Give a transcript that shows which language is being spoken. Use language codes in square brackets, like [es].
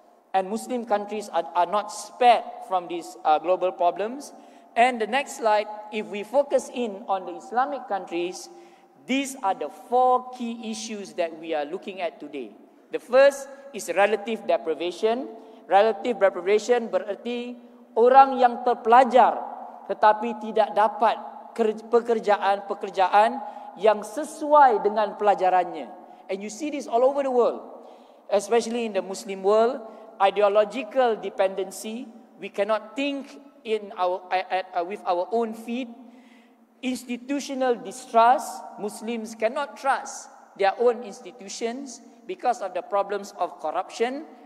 [en] And Muslim countries are not spared from these global problems. And the next slide, if we focus in on the Islamic countries, these are the 4 key issues that we are looking at today. The first is relative deprivation. [id] Relative deprivation berarti orang yang terpelajar tetapi tidak dapat pekerjaan yang sesuai dengan pelajarannya. [en] And you see this all over the world, especially in the Muslim world. Ideological dependency, we cannot think with our own feet. Institutional distrust, Muslims cannot trust their own institutions because of the problems of corruption.